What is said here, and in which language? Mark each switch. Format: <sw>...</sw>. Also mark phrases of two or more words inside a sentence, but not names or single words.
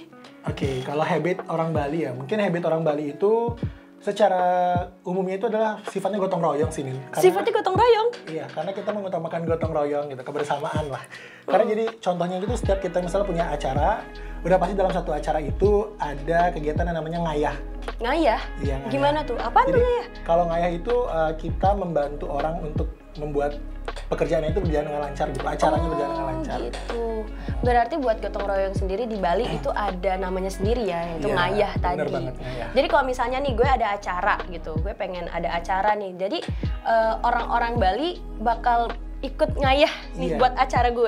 <id>Oke, kalau habit orang Bali ya, mungkin habit orang Bali itu secara umumnya itu adalah sifatnya gotong royong sih, Nin. Sifatnya gotong royong? Iya, karena kita mengutamakan gotong royong gitu, kebersamaan lah. Karena jadi contohnya gitu, setiap kita misalnya punya acara, udah pasti dalam satu acara itu ada kegiatan yang namanya ngayah. Ngayah? Iya, ngayah. Gimana tuh? Apaan tuh ngayah? Kalau ngayah itu kita membantu orang untuk membuat pekerjaannya itu berjalan dengan lancar gitu, acaranya berjalan dengan lancar. Gitu. Berarti buat gotong royong sendiri di Bali itu ada namanya sendiri ya, yaitu Iya, ngayah tadi. bener banget, ngayah. Jadi kalau misalnya nih gue ada acara gitu, gue pengen ada acara nih, jadi orang-orang Bali bakal ikut ngayah nih buat acara gue.</id>